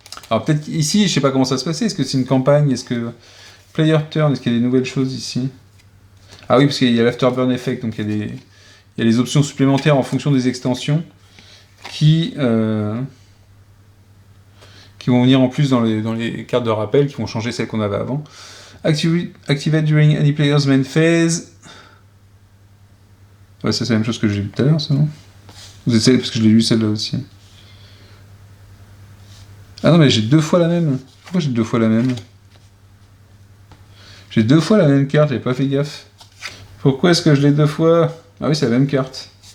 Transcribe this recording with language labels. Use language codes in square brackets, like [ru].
[fr] Alors peut-être ici, je sais pas comment ça se passait, est-ce que c'est une campagne, est-ce que... Player turn, est-ce qu'il y a des nouvelles choses ici? Ah oui, parce qu'il y a l'afterburn effect, donc il y a les options supplémentaires en fonction des extensions qui vont venir en plus dans les cartes de rappel, qui vont changer celles qu'on avait avant. [en] Activate during any player's main phase. [fr] Ouais, ça c'est la même chose que j'ai lu tout à l'heure, ça, non? Vous essayez, parce que je l'ai lu celle-là aussi. Ah non, mais j'ai 2 fois la même. Pourquoi j'ai 2 fois la même? J'ai 2 fois la même carte, j'avais pas fait gaffe. Pourquoi est-ce que je l'ai 2 fois? Ah oui, c'est la même carte.